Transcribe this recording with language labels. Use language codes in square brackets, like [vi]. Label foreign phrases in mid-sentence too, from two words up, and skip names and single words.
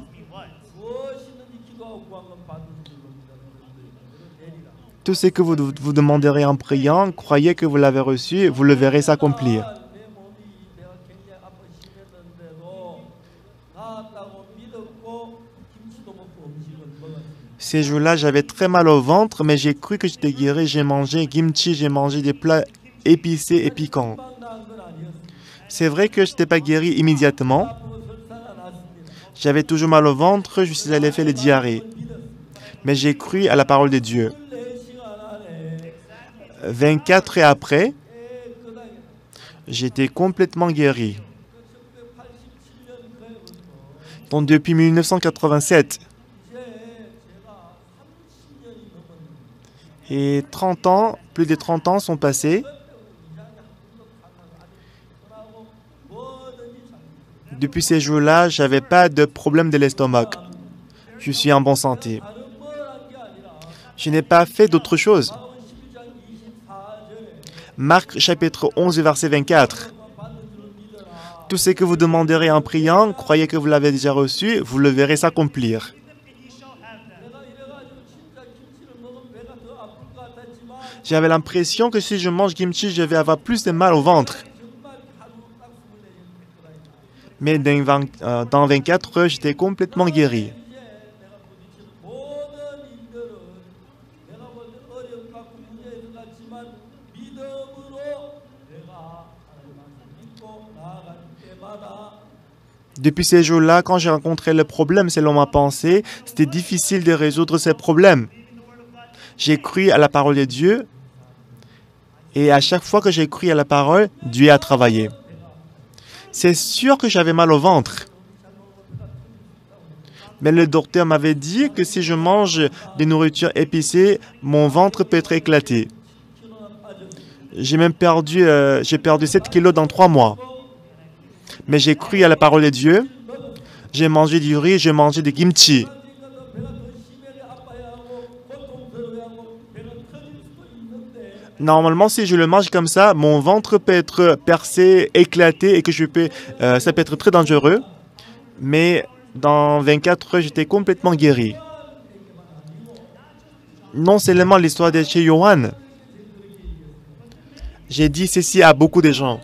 [ko] 무엇이든지 기도하고 구한 건 받은 줄로 되리라. [fr] Tout ce que vous demanderez en priant, croyez que vous l'avez reçu, vous le verrez s'accomplir. [ko] 내 몸이 내가 굉장히 아파 심했는데도 나았다고 믿었고 김치도 먹고 음식을 먹었습니다. [fr] Ces jours-là, j'avais très mal au ventre, mais j'ai cru que j'étais guéri. J'ai mangé kimchi, j'ai mangé des plats épicés et piquants. [ko] 금방 나은 건 아니었습니다. [fr] C'est vrai que je n'étais pas guéri immédiatement. [ko] 아프고 설사가 났습니다. [fr] J'avais toujours mal au ventre, je suis allé faire les diarrhées. Mais j'ai cru à la parole de Dieu. [ko] 4시간 안에 [fr] 24 et après, [ko] 깨끗하게 [fr] j'étais complètement guéri. [ko] 1987년 그해부터 [fr] Donc depuis 1987 [ko] 이제 제가 30년이 넘었는데 [fr] et 30 ans, plus de 30 ans sont passés. [ko] 그러고 뭐든지 잘 [fr] Depuis ces jours-là, je n'avais pas de problème de l'estomac. Je suis en bonne santé. [ko] 다른 뭘 한 게 아니라 [fr] Je n'ai pas fait d'autre chose. [ko] 마음 11장 24절에 [fr] Marc chapitre 11, verset 24. [ko] 받는 줄 믿어라. [fr] Tout ce que vous demanderez en priant, croyez que vous l'avez déjà reçu, vous le verrez s'accomplir. [ko] 내가 이래가지고 진짜 김치를 먹으면 배가 더 아플 것 같았지만 [fr] J'avais l'impression que si je mange kimchi, je vais avoir plus de mal au ventre. [ko] 정말 하루 딱 24시간 됐더라니까. [fr] Mais dans 24 heures, j'étais complètement guéri. [ko] 이제 내가 부딪힌 모든 일들은 내가 볼 때 어렵고 문제인 것 같지만 믿음으로 내가 하나님 말씀 믿고 나아갈 때마다 [fr] Depuis ces jours-là, quand j'ai rencontré le problème selon ma pensée, c'était difficile de résoudre ces problèmes. J'ai cru à la parole de Dieu et à chaque fois que j'ai cru à la parole, Dieu a travaillé. C'est sûr que j'avais mal au ventre. Mais le docteur m'avait dit que si je mange des nourritures épicées, mon ventre peut être éclaté. J'ai même perdu 7 kilos dans 3 mois. Mais j'ai cru à la parole de Dieu. J'ai mangé du riz, j'ai mangé du kimchi. [ko] 배가 더 심하게 아파야 하고 고통스러워하고 배가 터질 수도 있는데 [fr] Normalement, si je le mange comme ça, mon ventre peut être percé, éclaté et que ça peut être très dangereux. Mais dans 24 heures, j'étais complètement guéri. Non seulement l'histoire de chez Johan. J'ai dit ceci à beaucoup de gens.